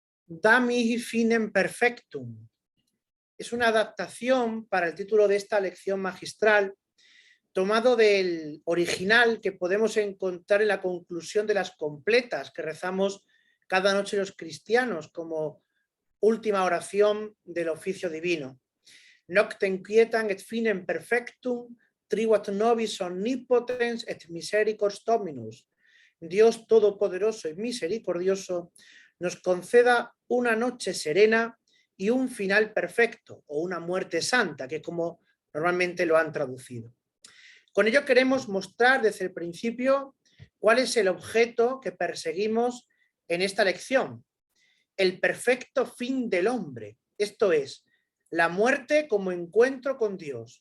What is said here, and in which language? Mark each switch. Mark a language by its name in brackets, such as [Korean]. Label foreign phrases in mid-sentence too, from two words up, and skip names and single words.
[Latin] Da mihi finem perfectum. [Spanish] Es una adaptación para el título de esta lección magistral, tomado del original que podemos encontrar en la conclusión de las completas que rezamos cada noche los cristianos como última oración del oficio divino. [Latin] Noctem quietam et finem perfectum tribuat nobis omnipotens et misericordias Dominus. [Spanish] Dios todopoderoso y misericordioso nos conceda una noche serena y un final perfecto, o una muerte santa, que como normalmente lo han traducido. Con ello queremos mostrar desde el principio cuál es el objeto que perseguimos en esta lección: el perfecto fin del hombre, esto es, la muerte como encuentro con Dios.